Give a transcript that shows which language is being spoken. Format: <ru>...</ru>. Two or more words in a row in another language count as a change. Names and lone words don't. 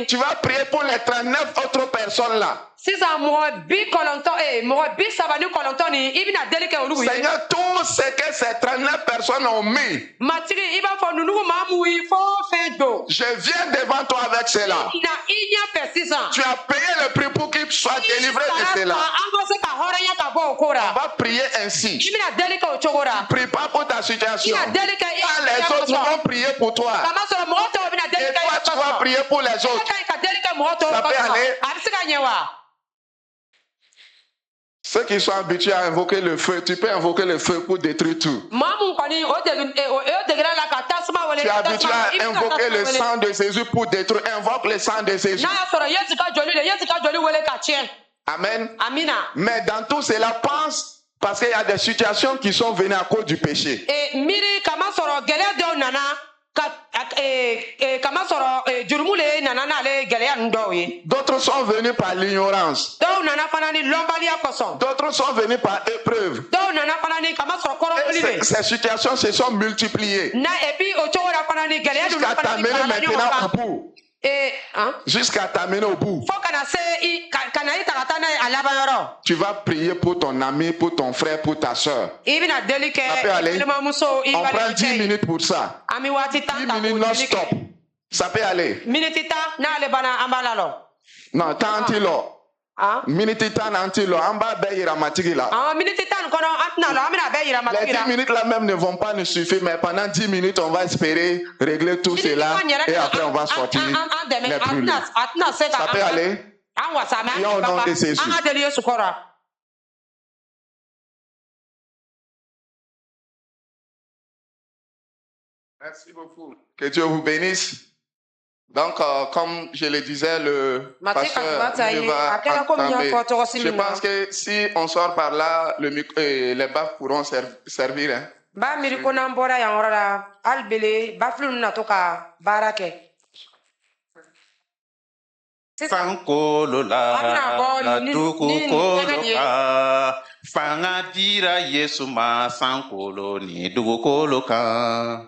<fr>Tu vas prier pour les 39 autres personnes là.</fr> <bm>sisan mɔgɔ 39 nin i bɛna deli kɛ olu ye</bm> <fr>Seigneur, tout ce que ces 39 personnes ont mis,</fr> <bm>matigi i b'a fɔ nunugu maa m'u ye fɛn o fɛn don</bm> <fr>je viens devant toi avec cela.</fr> <bm>na i ɲɛfɛ sisan</bm> <fr>Tu as payé le prix pour qu'ils soient délivrés de cela.</fr> <bm>an ka se ka hɔrɔnya ka bɔ o coco</bm> <fr>On</fr> <bm>ra.</bm> <fr>va prier ainsi.</fr> <bm>I bɛna deli kɛ o cogo ra.</bm> <fr>Prie pas pour ta situation.</fr> <bm>I bɛna deli kɛ i</bm> <fr>Quand les autres vont prier pour toi,</fr> <bm>kamasɔrɔ mɔgɔ tɔw bɛna deli</bm> <fr>et</fr> <bm>kɛ i</bm> <fr>toi tu vas</fr> <bm>kɔsɔn.</bm> <fr>prier pour les</fr> <bm>I</bm> <fr>autres.</fr> <bm>ka ɲi ka deli kɛ mɔgɔ tɔw</bm> <fr>Ça peut</fr> <bm>kɔsɔn.</bm> <fr>aller.</fr> <bm>A bɛ se ka ɲɛ wa?</bm> <fr>Ceux qui sont habitués à invoquer le feu, tu peux invoquer le feu pour détruire tout.</fr> <bm>Maa mun kɔni o degera la ka tasuma wele.</bm> <fr>Tu es habitué</fr> <bm>tasuma- i</bm> <fr>à</fr> <bm>bɛ ka</bm> <fr>invoquer</fr> <bm>tasuma</bm> <fr>le</fr> <bm>wele.</bm> <fr>sang de Jésus pour détruire. Invoque le sang de Jésus.</fr> <bm>N'a y'a sɔrɔ Yesu ka joli de Yesu ka joli wele ka tiɲɛ.</bm> <fr>Amen.</fr> <bm>Amina.</bm> <fr>Mais dans tout cela, pense, parce qu'il y a des situations qui sont venues à cause du péché.</fr> <bm>Miiri kamasɔrɔ gɛlɛya dɔw nana ka kamasɔrɔ jurumu le nana n'ale gɛlɛya ninnu dɔw ye.</bm> <fr>D'autres sont venus par l'ignorance.</fr> <bm>Dɔw nana fana ni lɔnbaliya kosɔn.</bm> <fr>D'autres sont venus par épreuve.</fr> <bm>Dɔw nana fana ni kamasɔrɔ</bm> <fr>Et</fr> <bm>kɔrɔfɔli de.</bm> <fr>ces situations se sont multipliées</fr> <bm>Et puis o cogo la fana ni gɛlɛya ninnu</bm> <fr>jusqu'à</fr> <bm>fana ni</bm> <fr>t'amener</fr> <bm>farala ɲɔgɔn</bm> <fr>maintenant au</fr> <bm>kan.</bm> <fr>bout. Han? Jusqu'à t'amener au bout.</fr> <bm>Fo kana se ka na i ta ka taa n'a ye a laban yɔrɔ.</bm> <fr>Tu vas prier pour ton ami, pour ton frère, pour ta soeur.</fr> <bm>I bɛna deli kɛ</bm> <fr>Ça peut aller.</fr> <bm>i balimamuso i</bm> <fr>On prend 10</fr> <bm>balimakɛ ye.</bm> <fr>minutes pour ça.</fr> <bm>An bɛ waati</bm> <fr>10</fr> <bm>tan ta</bm> <fr>minutes</fr> <bm>k'o deli</bm> <fr>non-stop.</fr> <bm>kɛ.</bm> <fr>Ça peut aller.</fr> <bm>Miniti tan n'ale banna an b'a la lɔ.</bm> <fr>Non, tant qu'il a. Han?</fr> <bm>Minute tan antilo,</bm> <fr>en bas</fr> <bm>beyiramatigi là. Miniti tan nin kɔnɔ an tɛna lɔ an bɛna a bɛɛ yira</bm> <fr>Les</fr> <bm>matigi</bm> <fr>10</fr> <bm>la.</bm> <fr>minutes là même ne vont pas nous suffire, mais pendant 10 minutes, on va espérer régler tout cela et après on va sortir les brûlés.</fr> <bm>A tɛna se ka</bm> <fr>Ça peut aller.</fr> <bm>an wasa mɛ</bm> <fr>Prions au nom de Jésus.</fr> <bm>an ka deli Yesu kɔrɔ.</bm> <fr>Merci beaucoup. Que Dieu vous bénisse. Donc, comme je le disais, le pasteur il va entamer. Je pense que si on sort par là, les baffes pourront servir. Hein.</fr> <bm>Ba miiri ko n'an bɔra yan yɔrɔ la hali bele bafili ninnu na to ka baara kɛ. Sankolo la dugukolo kan fanga dira Yesu ma sankolo ni dugukolo kan.</bm>